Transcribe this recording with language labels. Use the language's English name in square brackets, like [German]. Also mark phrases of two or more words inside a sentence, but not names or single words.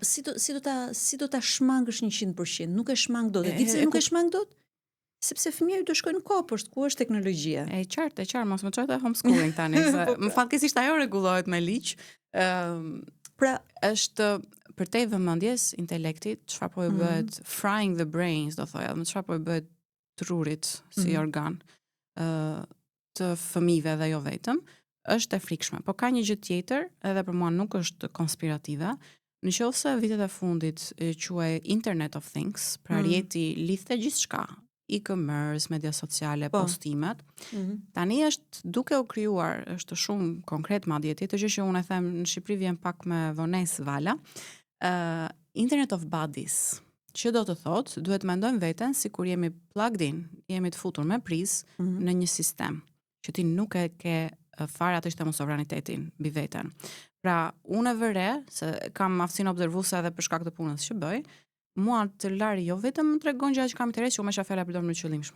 [Albanian] Si do ta shmangësh 100%? Nuk e shmang dot. E di se nuk e shmang dot. Sepse fëmijët do shkojnë në kopësht ku është teknologjia. E qartë, mos më çojë homeschooling tani, se më fatkeqësisht ajo rregullohet me ligj. Pra është përtej vëmendjes, intelektit, çfarë po i bëhet [English] frying the brains, [Albanian] do thoya, më çfarë po i bëhet trurit si organ të fëmijëve dhe jo vetëm, është e frikshme. Po ka një gjë tjetër, edhe për mua nuk është konspirative. Nëse vitet e fundit quhej [English] Internet of Things, [Albanian] pra rjeti lidhte gjithçka, e-commerce, media sociale, postimet. Tani është duke u krijuar, është shumë konkret madje, tjetër gjë që unë e them në Shqipëri vjen pak me vonesë vala. [English] Internet of Bodies, [Albanian] që do të thotë, duhet mendojmë veten sikur jemi [English] plugged in, [Albanian] jemi të futur me prizë në një sistem, që ti nuk e ke fare atë që sovranitetin mbi veten. Pra, unë e vëre, se kam aftësinë observuese edhe për shkak të punës që bëj, mua celulari jo vetëm më tregon gjëra që kam interes, që unë me shafela përdor në qëllimshme.